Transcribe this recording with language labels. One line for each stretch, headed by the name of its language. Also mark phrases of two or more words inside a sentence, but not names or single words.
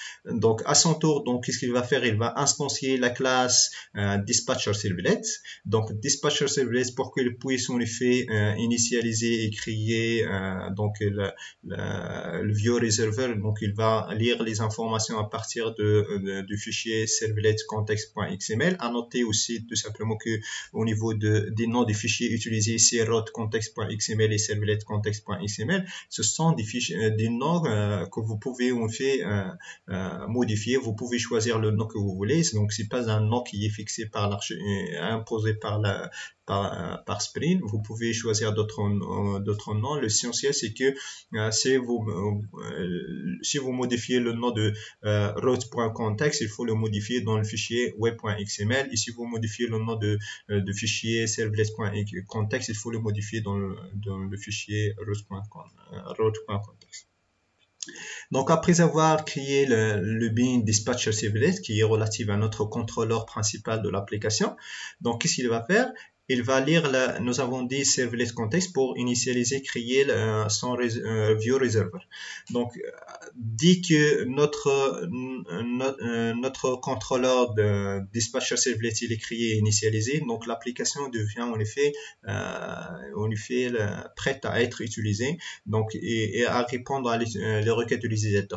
French: Donc, à son tour, donc, qu'est-ce qu'il va faire? Il va instancier la classe dispatcher servlet. Donc, dispatcher servlet pour qu'il puisse en effet initialiser et créer donc le view reserver. Donc, il va lire les informations à partir du fichier servlet context.xml. À noter aussi tout simplement que au niveau des noms des fichiers utilisés, c'est route context.xml et servlet context.xml. Ce sont des noms que vous pouvez en fait modifier. Vous pouvez choisir le nom que vous voulez. Donc, c'est pas un nom qui est fixé par imposé par Spring. Vous pouvez choisir d'autres noms. L'essentiel, c'est que si vous modifiez le nom de route.context, il faut le modifier dans le fichier web.xml. Et si vous modifiez le nom de fichier servlet.context, il faut le modifier dans le fichier route.context. Donc, après avoir créé le bin dispatcher servlet qui est relatif à notre contrôleur principal de l'application, donc qu'est-ce qu'il va faire? Il va lire, nous avons dit servlet context pour initialiser, créer son view reserver. Donc, dès que notre contrôleur de dispatcher servlet il est créé et initialisé, donc l'application devient en effet prête à être utilisée, donc et à répondre à les requêtes de l'utilisateur.